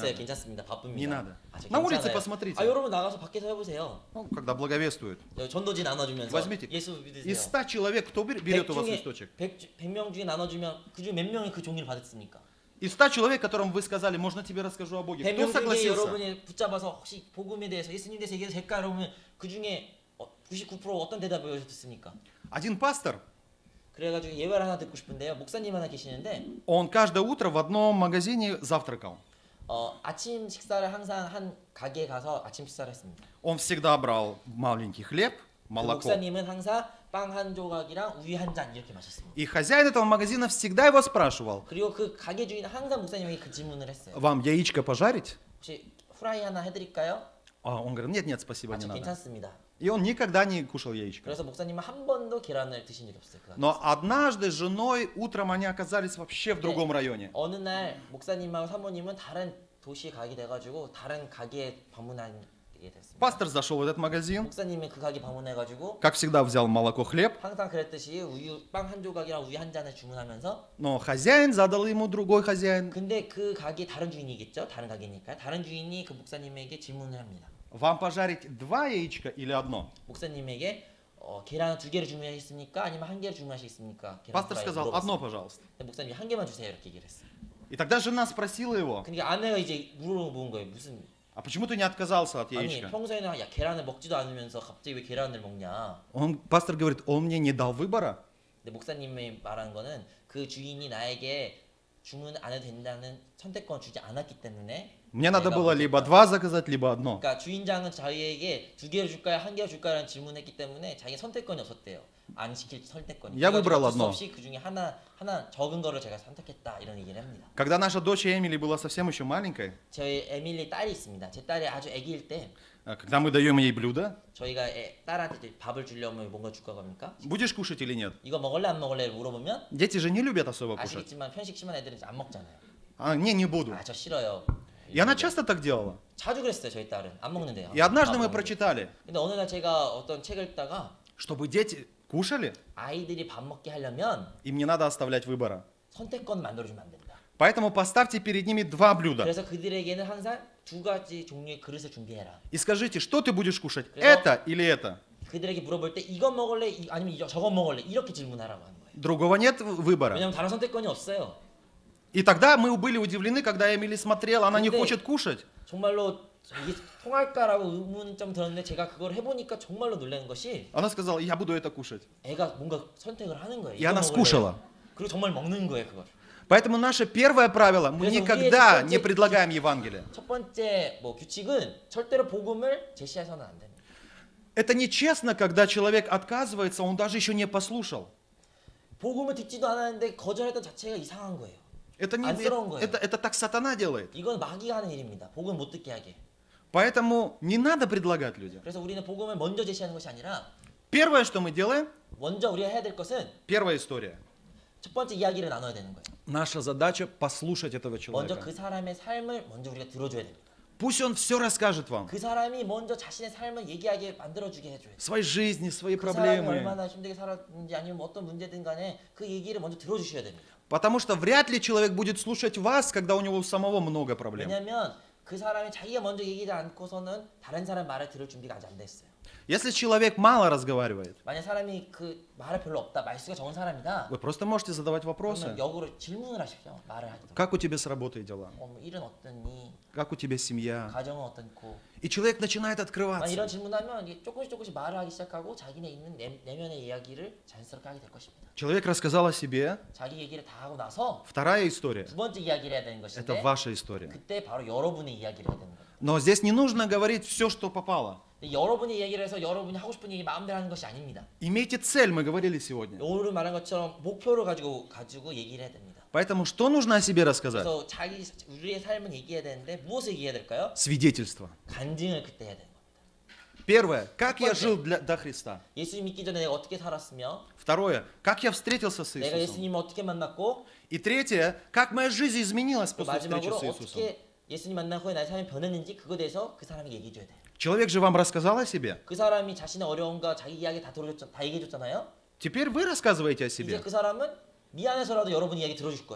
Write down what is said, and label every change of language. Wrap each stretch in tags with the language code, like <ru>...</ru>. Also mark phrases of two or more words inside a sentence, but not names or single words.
<ko>됐어요.</ko> <ru>надо.</ru> <ko>괜찮습니다. 바쁩니다.</ko> <ru>Не надо.</ru> <ko>저</ko> <ru>На улице</ru> <ko>괜찮아요.</ko> <ru>посмотрите.</ru> <ko>여러분 나가서 밖에서 해보세요.</ko> <ru>Ну, когда благовествуют.</ru> <ko>전도지 나눠주면서</ko> <ru>Возьмите.</ru> <ko>예수</ko> <ru>Из</ru> <ko>믿으세요.</ko> <ru>100 человек, кто берет у вас листочек?</ru> <ko>100명 중에 나눠주면 그중 몇 명이 그 종이를 받았습니까?</ko> <ru>Из 100 человек, которым вы сказали, можно тебе расскажу о Боге. Кто</ru> <ko>100명 중에</ko> <ru>согласился?</ru> <ko>여러분이 붙잡아서 혹시 복음에 대해서 예수님 대해서 얘기해도 될까? 그러면 그 중에 99% 어떤 대답을 하셨습니까?</ko> <ru>Один пастор,</ru> <ko>그래가지고 예화를 하나 듣고 싶은데요. 목사님 하나 계시는데</ko> <ru>он каждое утро в одном магазине завтракал.</ru> <ko>아침 식사를 항상 한 가게에 가서 아침 식사를 했습니다.</ko> <ru>Он всегда брал маленький хлеб,</ru> <ko>그</ko> <ru>молоко.</ru> <ko>목사님은 항상 빵 한 조각이랑 우유 한 잔 이렇게 마셨습니다.</ko> <ru>И хозяин этого магазина всегда его спрашивал,</ru> <ko>그리고 그 가게 주인은 항상 목사님에게 그 질문을 했어요.</ko> <ru>вам яичко пожарить?</ru> <ko>혹시 후라이 하나 해드릴까요?</ko> <ru>Он говорит, нет, нет, спасибо, не</ru> <ko>저</ko> <ru>надо.</ru> <ko>괜찮습니다.</ko> <ru>И он никогда не кушал яичко.</ru> <ko>그래서 목사님은 한 번도 계란을 드신 적이 없어요. 그</ko> <ru>Но однажды с женой утром они оказались вообще в другом районе.</ru> <ko>어느 날 목사님하고 사모님은 다른 도시에 가게 돼가지고 다른 가게에 방문하게 됐습니다.</ko> <ru>Пастор зашел в этот магазин,</ru> <ko>목사님은 그 가게 방문해가지고</ko> <ru>как всегда взял молоко, хлеб,</ru> <ko>항상 그랬듯이 빵 한 조각이랑 우유 한 잔을 주문하면서</ko> <ru>но хозяин задал ему другой хозяин.</ru> <ko>근데 그 가게 다른 주인이겠죠? 다른 가게니까 다른 주인이 그 목사님에게 질문을 합니다.</ko> <ru>Вам пожарить 2 яичка или одно?</ru> <ko>목사님에게 계란 2개를 주문하시겠습니까? 아니면 1개를 주문하시겠습니까? 계란</ko> <ru>Пастор</ru> <ko>후라이</ko> <ru>сказал,</ru> <ko>물어봤어요.</ko> <ru>одно, пожалуйста.</ru> <ko>근데 목사님이 1개만 주세요 이렇게 얘기를 했어요.</ko> <ru>И тогда жена спросила его,</ru> <ko>그러니까 아내가 이제 물어본 거예요. 무슨</ko> <ru>а почему ты не отказался от</ru> <ko>아니</ko> <ru>яичка?</ru> <ko>평소에는 계란을 먹지도 않으면서 갑자기 왜 계란을 먹냐?</ko> <ru>Пастор говорит, он мне не дал выбора.</ru> <ko>근데 목사님이 말하는 거는 그 주인이 나에게 주문 안 해도 된다는 선택권 주지 않았기 때문에</ko> <ru>Мне надо</ru> <ko>내가</ko> <ru>было</ru> <ko>못했다.</ko> <ru>либо 2 заказать, либо одно.</ru> <ko>그러니까 주인장은 저희에게 2개를 줄까요? 1개를 줄까요? 라는 질문했기 때문에 자기 선택권이 없었대요. 안 시킬 선택권이.</ko> <ru>Я выбрал</ru> <ko>어쩔 수</ko> <ru>одно.</ru> <ko>없이 그 중에 하나 적은 거를 제가 선택했다 이런 얘기를 합니다.</ko> <ru>Когда наша дочь Эмили была совсем еще маленькой,</ru> <ko>저희 에밀리 딸이 있습니다. 제 딸이 아주 아기일 때</ko> <ru>когда мы даем ей блюдо,</ru> <ko>저희가 딸한테 밥을 주려면 뭔가 줄까 겁니까?</ko> <ru>будешь кушать или нет?</ru> <ko>이거 먹을래 안 먹을래 물어보면</ko> <ru>Дети же не любят особо кушать.</ru> <ko>아시겠지만 편식 심한 애들은 이제 안 먹잖아요.</ko> <ru>Не буду.</ru> <ko>저 싫어요.</ko> <ru>И она часто так делала.</ru> <ko>자주 그랬어요 저희 딸은 안 먹는데요.</ko> <ru>И однажды</ru> <ko>안</ko> <ru>мы</ru> <ko>먹는데.</ko> <ru>прочитали,</ru> <ko>근데 어느 날 제가 어떤 책을 읽다가</ko> <ru>чтобы дети кушали,</ru> <ko>아이들이 밥 먹게 하려면</ko> <ru>им не надо оставлять выбора.</ru> <ko>선택권 만들어주면 안 된다.</ko> <ru>Поэтому поставьте перед ними 2 блюда.</ru> <ko>그래서 그들에게는 항상 2가지 종류의 그릇을 준비해라.</ko> <ru>И скажите, что ты будешь кушать,</ru> <ko>그래서-</ko> <ru>это или это?</ru> <ko>그들에게 물어볼 때 이거 먹을래 아니면 저거 먹을래 이렇게 질문하라고 하는 거예요.</ko> <ru>Другого нет выбора.</ru> <ko>왜냐면 다른 선택권이 없어요.</ko> <ru>И тогда мы были удивлены, когда Эмили смотрела, она не</ru> <ko>근데-</ko> <ru>хочет кушать.</ru> <ko>정말로 이게 통할까라고 의문점 들었는데 제가 그걸 해보니까 정말로 놀라는 것이</ko> <ru>Она сказала, я буду это кушать.</ru> <ko>애가 뭔가 선택을 하는 거예요.</ko> <ru>И</ru> <ko>이거</ko> <ru>она</ru> <ko>먹을래요.</ko> <ru>скушала.</ru> <ko>그리고 정말 먹는 거예요 그걸.</ko> <ru>Поэтому наше первое правило, мы</ru> <ko>그래서</ko> <ru>никогда</ru> <ko>우리의</ko> <ru>не предлагаем Евангелие.</ru> <ko>첫 번째 뭐 규칙은 절대로 복음을 제시해서는 안 됩니다.</ko> <ru>Это нечестно, когда человек отказывается, он даже еще не послушал.</ru> <ko>복음을 듣지도 않았는데 거절했던 자체가 이상한 거예요.</ko> <ru>Это, не,</ru> <ko>안쓰러운 거예요.</ko> <ru>это так сатана делает.</ru> <ko>이건 마귀가 하는 일입니다. 복음 못 듣게 하게.</ko> <ru>Поэтому не надо предлагать людям.</ru> <ko>그래서 우리는 복음을 먼저 제시하는 것이 아니라</ko> <ru>Первое, что мы делаем,</ru> <ko>먼저 우리가 해야 될 것은</ko> <ru>первая история.</ru> <ko>첫 번째 이야기를 나눠야 되는 거예요.</ko> <ru>Наша задача послушать этого</ru> <ko>먼저</ko> <ru>человека.</ru> <ko>그 사람의 삶을 먼저 우리가 들어줘야 됩니다.</ko> <ru>Pусть он все расскажет вам.</ru> <ko>그 사람이 먼저 자신의 삶을 얘기하게 만들어주게 해줘야 돼요.</ko> <ru>Своей жизни, свои</ru> <ko>그 사람이</ko> <ru>проблемы.</ru> <ko>얼마나 힘들게 살았는지 아니면 어떤 문제든 간에 그 얘기를 먼저 들어주셔야 됩니다.</ko> <ru>Потому что вряд ли человек будет слушать вас, когда у него у самого много проблем.</ru> <ko>왜냐하면 그 사람이 자기가 먼저 얘기하지 않고서는 다른 사람 말을 들을 준비가 아직 안 됐어요.</ko> <ru>Если человек мало разговаривает,</ru> <ko>만약 사람이 그 말을 별로 없다, 말수가 적은 사람이다.</ko> <ru>вы просто можете задавать вопросы.</ru> <ko>그러면 역으로 질문을 하십시오. 말을 하도록.</ko> <ru>Как у тебя с работой дела?</ru> <ko>뭐 일은 어떠니?</ko> <ru>Как у тебя семья?</ru> <ko>가정은 어떻고?</ko> <ru>И человек начинает</ru> <ko>이런</ko> <ru>открываться.</ru> <ko>질문하면 이게 조금씩 말을 하기 시작하고 자기네 있는 내면의 이야기를 자연스럽게 하게 될 것입니다.</ko> <ru>Человек рассказал о себе.</ru> <ko>자기 얘기를 다 하고 나서</ko> <ru>Вторая история.</ru> <ko>두 번째 이야기를 해야 되는</ko> <ru>Это</ru> <ko>것인데</ko> <ru>ваша история.</ru> <ko>그때 바로 여러분의 이야기를 해야 되는 거예요.</ko> <ru>Но здесь не нужно говорить все, что попало.</ru> <ko>근데 여러분의 이야기를 해서 여러분이 하고 싶은 얘기 마음대로 하는 것이 아닙니다.</ko> <ru>Имейте цель, мы говорили сегодня.</ru> <ko>오늘 말한 것처럼 목표를 가지고 얘기를 해야 됩니다.</ko> <ru>Поэтому что нужно о себе рассказать?</ru> <ko>그래서 우리의 삶은 얘기해야 되는데 무엇을 얘기해야 될까요?</ko> <ru>Свидетельство.</ru> <ko>간증을 그때 해야 되는 겁니다.</ko> <ru>Первое. Как я жил до Христа?</ru> <ko>예수님 믿기 전에 내가 어떻게 살았으며</ko> <ru>Второе. Как я встретился с</ru> <ko>내가</ko> <ru>Иисусом?</ru> <ko>예수님을 어떻게 만났고</ko> <ru>И третье. Как моя жизнь изменилась</ru> <ko>또</ko> <ru>после встречи</ru> <ko>마지막으로</ko> <ru>с Иисусом?</ru> <ko>어떻게 예수님 만난 후에 나의 삶이 변했는지 그거에 대해서 그 사람에게 얘기해 줘야 돼요.</ko> <ru>Человек же вам рассказал о себе.</ru> <ko>그 사람이 자신의 어려움과 자기 이야기 다 얘기해 줬잖아요.</ko> <ru>Теперь вы рассказываете о</ru> <ko>이제</ko> <ru>себе.</ru> <ko>그 사람은 미안해서라도 여러분 이야기 들어줄 거예요.</ko>